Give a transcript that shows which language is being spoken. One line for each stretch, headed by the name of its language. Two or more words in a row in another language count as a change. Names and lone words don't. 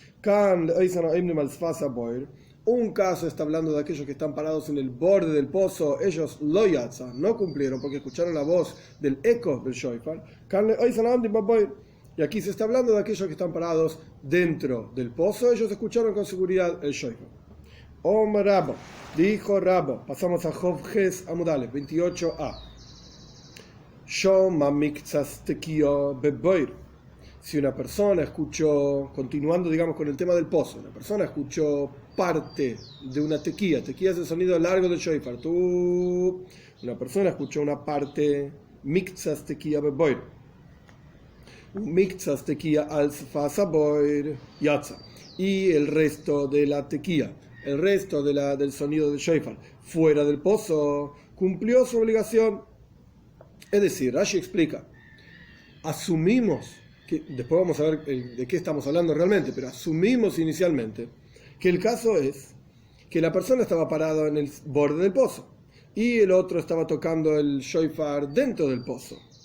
Spanish: Un caso está hablando de aquellos que están parados en el borde del pozo, ellos lo yatza, no cumplieron porque escucharon la voz del eco del shofar. Y aquí se está hablando de aquellos que están parados dentro del pozo, ellos escucharon con seguridad el shofar.
Hebrew: אמר רבה,
Spanish: dijo Rabba, pasamos a
Hebrew: כ״ח עמוד א
Spanish: 28a.
Hebrew: שומע מקצת תקיעה בבור.
Spanish: Si una persona escuchó, continuando digamos con el tema del pozo, una persona escuchó parte de una tequía es el sonido largo del shofar, una persona escuchó una parte,
Hebrew: מקצת תקיעה בבור, מקצת תקיעה על שפת הבור יצא.
Spanish: Y el resto de la tequía, el resto del sonido del shofar fuera del pozo, cumplió su obligación. Es decir, Rashi explica, asumimos, que después vamos a ver de qué estamos hablando realmente, pero asumimos inicialmente que el caso es que la persona estaba parada en el borde del pozo y el otro estaba tocando el shofar dentro del pozo.